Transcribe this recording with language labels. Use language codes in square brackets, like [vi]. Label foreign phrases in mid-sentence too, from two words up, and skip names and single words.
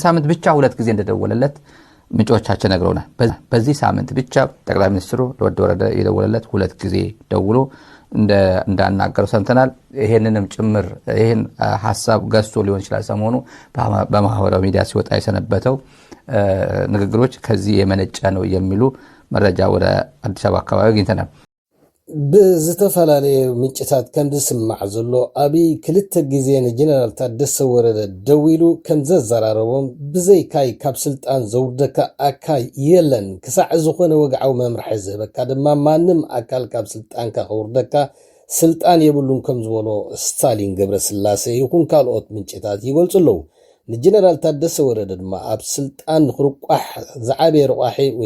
[am] ሳምንት ብቻ 2 ጊዜ እንደደወለለት ምንጮቻችን ነግረውናል። በዚህ ሳምንት ብቻ ጠቅላይ ሚኒስትሩ ለወደ ወረደ የደወለለት 2 ጊዜ ደውሎ እንዳናገረው ሰምተናል። ይሄንንም ጭምር ይሄን ሐሳብ ገዝቶ ሊሆን ይችላል ሰሞኑ በማህበራዊ ሚዲያ ሲወጣ የሰነበተው ንግግሮች ከዚህ የመነጨ ነው የሚሉ መረጃ ወደ አዲስ አበባ አካባቢ አግኝተናል። [ti] ብዝተፈላለየ ምንጭታት ከም ዝስማዕ ዘሎ ኣቢ ክልተ ግዜ ንጀነራል ታደሰ ወረደ ደዊሉ ከም ዘዘራረቦም ብዘይካይ ካብ ስልጣን ዘውርደካ ኣካል የለን ክሳዕ ዝኾነ ወግዓዊ መምርሒ ዝህበካ ድማ ማንም ኣካል ካብ ስልጣንካ ከውርደካ ስልጣን የብሉን ከም ዝበሎ ስታሊን ገብረስላሴ ይኹን ካልኦት ምንጭታት ይገልጹ ኣለዉ። ንጀነራል ታደሰ ወረደ ድማ ኣብ ስልጣን ክርቋሕ ዝዓበየ ርቋሒ ወይ